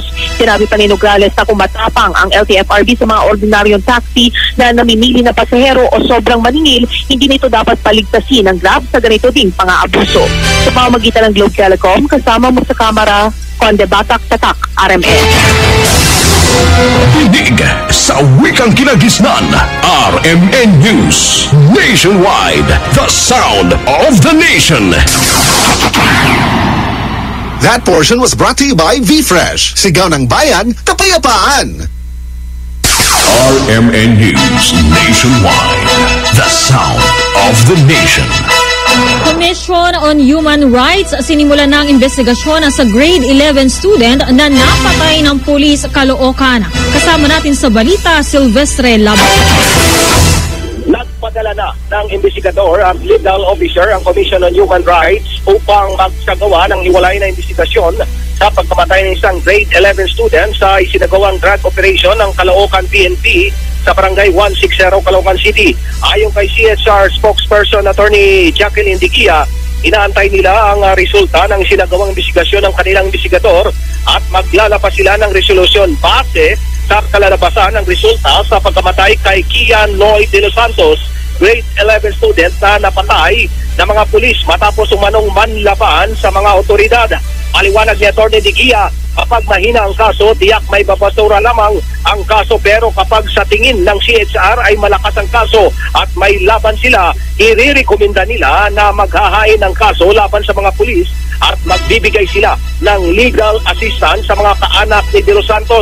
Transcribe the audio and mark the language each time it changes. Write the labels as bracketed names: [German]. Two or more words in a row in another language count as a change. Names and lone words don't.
[Filipino] Sinabi pa ni Nograles na kung matapang ang LTFRB sa mga ordinaryong taxi na namimili na pasahero o sobrang maningil, hindi nito dapat paligtasin ng Grab sa ganito ding pang-aabuso. Sa pamamagitan ng Globe Telecom, kasama mo sa kamera, Conde Batak, Tatak, RMN. Tinig sa wikang kinagisnan, RMN News Nationwide, [English] the sound of the nation. That portion was brought to you by V-Fresh. [Filipino] Sigaw ng bayan, kapayapaan. [English] RMN News Nationwide, the sound of the nation. [Filipino] Commission on Human Rights, sinimulan ng investigasyon sa grade 11 student na napatay ng pulis Caloocan. Kasama natin sa balita, Silvestre Labat. Nagpadala na ng investigador at [English] legal officer [Filipino] ang Commission on Human Rights upang magsagawa ng hiwalay na investigasyon sa pagkamatay ng isang grade 11 student sa isinagawang [English] drug operation [Filipino] ng Caloocan PNP sa barangay 160 Caloocan City. Ayon kay CSR spokesperson Attorney Jacqueline Diquia, inaantay nila ang resulta ng isinagawang investigasyon ng kanilang investigador at maglalabas sila ng resolusyon base sa kalalabasan ng resulta sa pagkamatay kay Kian Lloyd de los Santos grade 11 student na napatay ng mga pulis matapos umanong manlaban sa mga otoridad. Paliwanag ni Atty. Digia, kapag mahina ang kaso, tiyak may babasura lamang ang kaso, pero kapag sa tingin ng CHR ay malakas ang kaso at may laban sila, irerekomenda nila na maghahain ng kaso laban sa mga pulis at magbibigay sila ng [English] legal assistance [Filipino] sa mga kaanak ni De Los Santos.